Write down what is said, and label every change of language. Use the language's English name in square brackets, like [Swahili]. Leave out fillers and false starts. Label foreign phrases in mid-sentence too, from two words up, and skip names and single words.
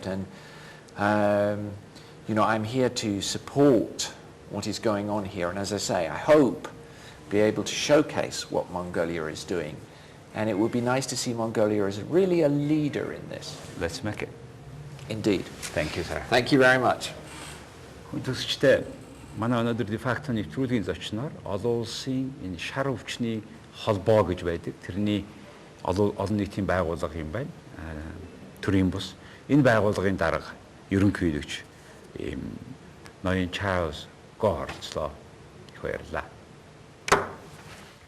[English] And I'm here to support what is going on here. And as I say, I hope be able to showcase what Mongolia is doing. And it would be nice to see Mongolia as really a leader in this. Let's make it. Indeed. Thank you, sir. Thank you very much. [Mongolian] Хүндэтгэгчтэй манай өнөөдөр де-факто нэвтрүүлгийн зочноор олон улсын энэ шар өвчний холбоо гэж байдаг. Тэрний олон нийтийн байгууллага юм байна. Төрийн бус. Энэ байгууллагын дарга ерөнхийлөгч ноён Чарльз Гор их баярлалаа.